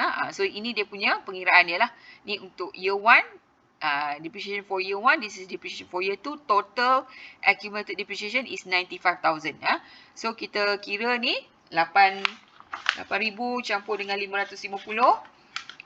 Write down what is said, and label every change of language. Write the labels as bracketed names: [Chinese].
[Malay] So ini dia punya pengiraan dia lah. Ni untuk year 1. [English] Depreciation for year 1, this is depreciation for year 2. Total accumulated depreciation is 95,000. [Malay] So kita kira ni 8,000 campur dengan 550.